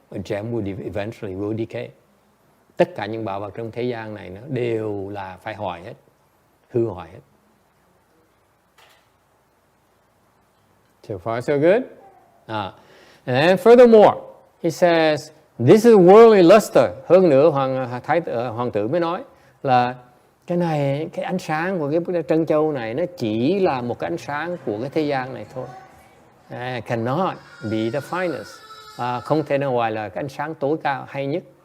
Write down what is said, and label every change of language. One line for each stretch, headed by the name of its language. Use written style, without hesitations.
English: A gem eventually will decay.
Vietnamese: Tất cả những bảo vật trong thế gian này nó đều là phải hoại hết, hư hoại hết.
English: So far so good. And then furthermore, he says, this is worldly luster.
Vietnamese: Hơn nữa hoàng tử mới nói là cái này, cái ánh sáng của cái trân châu này nó chỉ là một cái ánh sáng của cái thế gian này thôi.
English: Cannot be the finest.
Vietnamese: Không thể nào gọi là cái ánh sáng tối cao hay nhất.